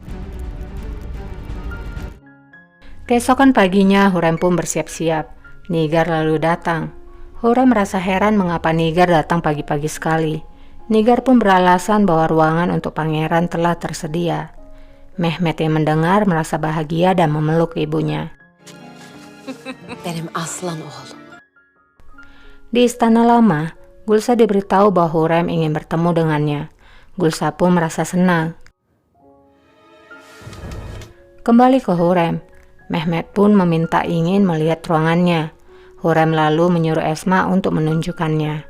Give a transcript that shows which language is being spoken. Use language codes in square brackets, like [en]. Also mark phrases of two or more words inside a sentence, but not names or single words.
[id] Keesokan paginya, Hurrem pun bersiap-siap. Nigar lalu datang. Hurrem merasa heran mengapa Nigar datang pagi-pagi sekali. Nigar pun beralasan bahwa ruangan untuk pangeran telah tersedia. Mehmet yang mendengar merasa bahagia dan memeluk ibunya. [tr] Benim aslan oğlum. [id] Di istana lama, Gulsa diberitahu bahwa Hurrem ingin bertemu dengannya. Gulsa pun merasa senang. Kembali ke Hurrem, Mehmet pun meminta ingin melihat ruangannya. Hurrem lalu menyuruh Esma untuk menunjukkannya.